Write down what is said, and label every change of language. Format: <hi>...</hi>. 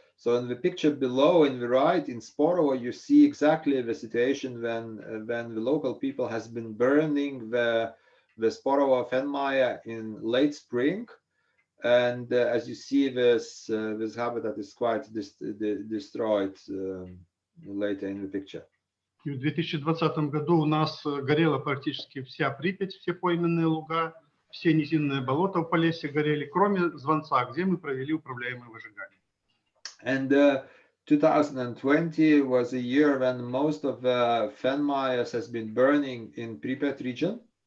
<en>So in the picture below, in the right, in Sporovo, you see exactly the situation when the local people has been burning the Sporovo Fenmaya in late spring, and as you see, this habitat is quite destroyed later in the picture.</en> <ru>И в 2020 году у нас горела практически вся Припять, все пойменные луга, все низинные болота в Полесье горели, кроме Званца, где мы провели управляемое выжигание.</ru> <en>And 2020 was a year when most of the Fenmayas has been burning in Pripyat region.</en>